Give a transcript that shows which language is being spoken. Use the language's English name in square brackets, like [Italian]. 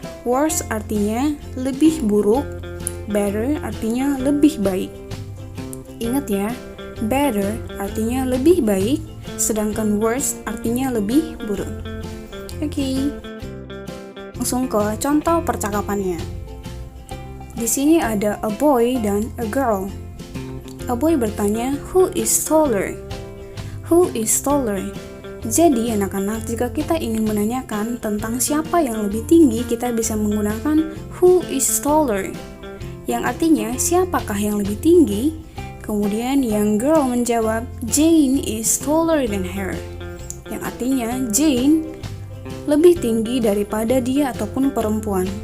[Indonesian] Worse artinya lebih buruk. Better artinya lebih baik. Ingat ya, better artinya lebih baik, sedangkan worse artinya lebih buruk. Oke. Langsung ke contoh percakapannya. Di sini ada a boy dan a girl. [English] A boy [Indonesian] bertanya, [English] who is taller? Who is taller? [Indonesian] Jadi anak-anak, jika kita ingin menanyakan tentang siapa yang lebih tinggi, kita bisa menggunakan [English] who is taller, [Indonesian] yang artinya siapakah yang lebih tinggi. Kemudian yang girl menjawab, [English] Jane is taller than her, [Indonesian] yang artinya Jane lebih tinggi daripada dia ataupun perempuan.